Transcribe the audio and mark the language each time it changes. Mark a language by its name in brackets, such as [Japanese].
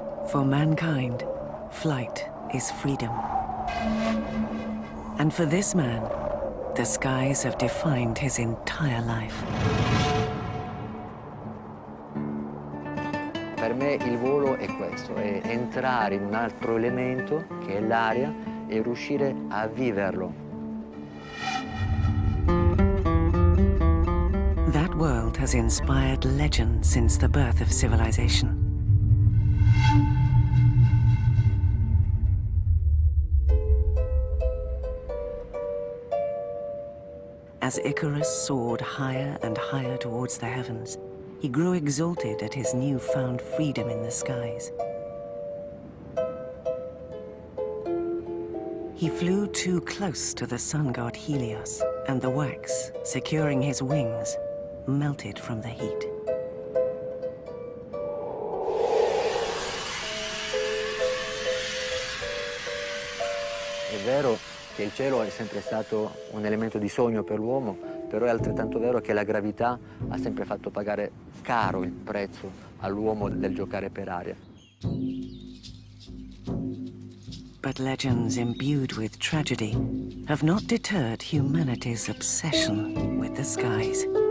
[English] For mankind, flight is freedom. And for this man, the skies have defined his entire life. [Italian] Per me il volo è questo, è entrare in un altro elemento che è l'aria e riuscire a viverlo. [English] That world has inspired legend since the birth of civilization. As Icarus soared higher and higher towards the heavens, he grew exalted at his newfound freedom in the skies. He flew too close to the sun god Helios, and the wax, securing his wings, melted from the heat. [Italian] È vero che il cielo è sempre stato un elemento di sogno per l'uomo, però è altrettanto vero che la gravità ha sempre fatto pagare caro il prezzo all'uomo del giocare per aria. [English] But legends imbued with tragedy have not deterred humanity's obsession with the skies.